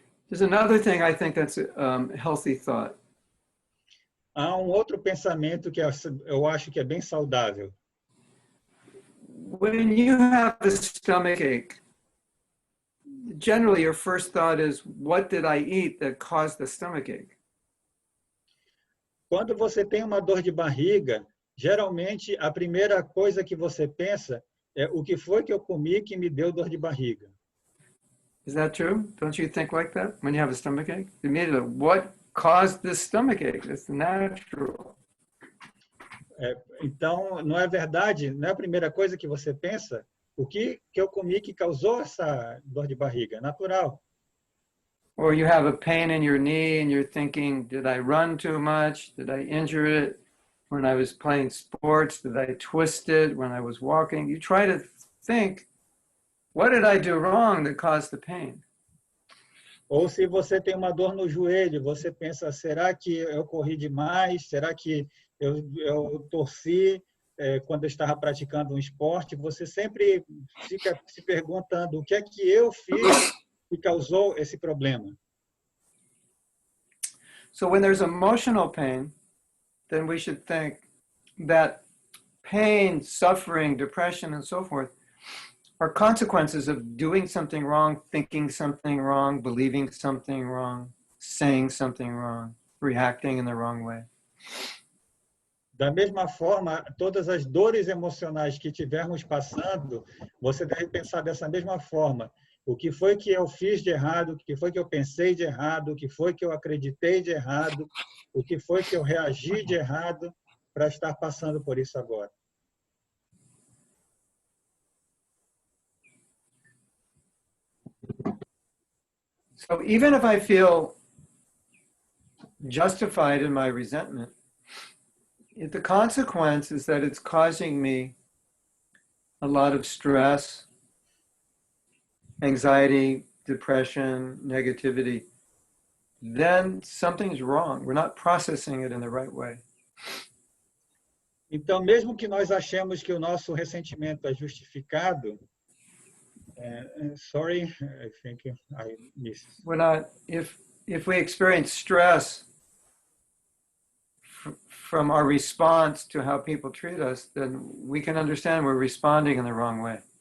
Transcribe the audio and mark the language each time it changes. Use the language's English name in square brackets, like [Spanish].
[English] There's another thing I think that's a healthy thought. [Portuguese] Há outro pensamento que eu acho que é bem saudável. [English] When you have a stomach ache, generally your first thought is, what did I eat that caused the stomach ache? [Portuguese] Quando você tem uma dor de barriga, geralmente a primeira coisa que você pensa é o que foi que eu comi que me deu dor de barriga. [English] Is that true? Don't you think like that when you have a stomach ache? Immediately, what caused this stomach ache? It's natural. [Portuguese] Então, não é verdade? Não é a primeira coisa que você pensa? O que eu comi que causou essa dor de barriga? É natural. [English] Or you have a pain in your knee and you're thinking, did I run too much? Did I injure it when I was playing sports? Did I twist it when I was walking? You try to think, what did I do wrong that caused the pain? [Portuguese] Ou se você tem uma dor no joelho, você pensa, será que eu corri demais? Será que eu torci quando eu estava praticando um esporte? Você sempre fica se perguntando o que é que eu fiz que causou esse problema. [English] So when there's emotional pain, then we should think that pain, suffering, depression, and so forth are consequences of doing something wrong, thinking something wrong, believing something wrong, saying something wrong, reacting in the wrong way. [Portuguese] Da mesma forma, todas as dores emocionais que tivermos passando, você deve pensar dessa mesma forma. O que foi que eu fiz de errado? O que foi que eu pensei de errado? O que foi que eu acreditei de errado? O que foi que eu reagi de errado para estar passando por isso agora? [English] So even if I feel justified in my resentment, the consequence is that it's causing me a lot of stress, anxiety, depression, negativity, then something's wrong. We're not processing it in the right way. [Portuguese] Então, mesmo que nós achemos que o nosso ressentimento é justificado, [English] sorry, I think I missed. We're not, if we experience stress from our response to how people treat us, then we can understand we're responding in the wrong way.